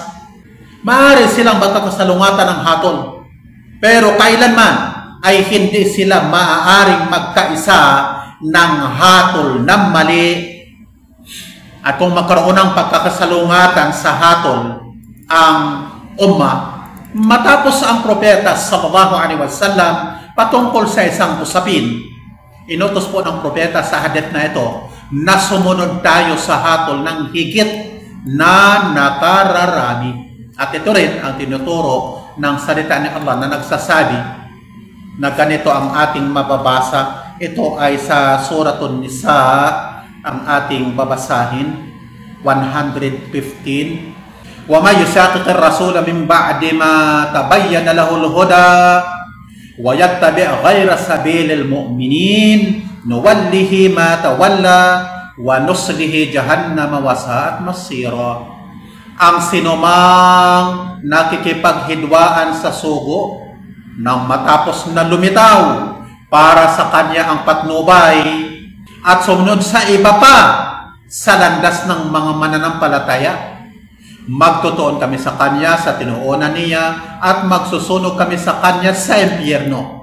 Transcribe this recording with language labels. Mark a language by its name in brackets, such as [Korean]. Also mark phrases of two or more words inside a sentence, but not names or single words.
[Filipino] Maaari silang magkakasalungatan ng hatol, pero kailanman ay hindi sila maaaring magkaisa ng hatol na mali. At kung magkaroon ng pagkakasalungatan sa hatol ang umma, matapos ang propeta [Arabic] sallallahu alaihi wasallam [Filipino] patungkol sa isang usapin, inutos po ng propeta sa hadith na ito na sumunod tayo sa hatol ng higit na nakararami. At ito rin ang tinuturo ng salita ni Allah na nagsasabi na ganito ang ating mababasa. Ito ay sa Suratun Nisa ang ating babasahin, 115. [Arabic] ومن يشاقق الرسول من بعد ما تبين له الهدى ويتبع غير سبيل المؤمنين نوله ما تولى ونصله جهنم وساءت مصيرا. [Filipino] Ang sinumang nakikipaghidwaan sa sugo nang matapos na lumitaw para sa kanya ang patnubay at sumunod sa iba pa sa landas ng mga mananampalataya, Magtutuon kami sa Kanya sa tinuunan niya at magsusunog kami sa Kanya sa impyerno.